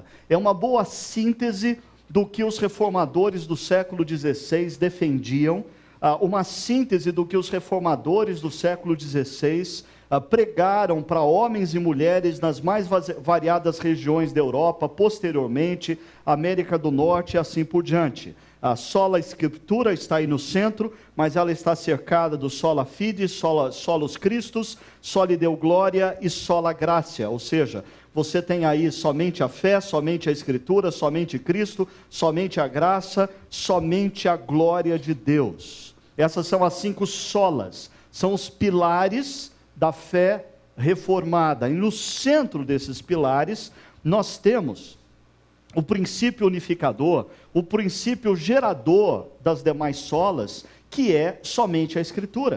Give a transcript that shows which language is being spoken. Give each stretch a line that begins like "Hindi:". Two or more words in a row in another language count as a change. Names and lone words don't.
Portuguese: É uma boa síntese do que os reformadores do século XVI defendiam, uma síntese do que os reformadores do século XVI pregaram para homens e mulheres nas mais variadas regiões da Europa, posteriormente, América do Norte e assim por diante. A sola Escritura está aí no centro, mas ela está cercada do
Latin: sola fide, solos Christus, soli Deo Glória e sola Gratia,
Portuguese: ou seja, você tem aí somente a fé, somente a Escritura, somente Cristo, somente a graça, somente a glória de Deus. Essas são as 5 solas, são os pilares da fé reformada. E no centro desses pilares, nós temos o princípio unificador, o princípio gerador das demais solas, que é somente a Escritura.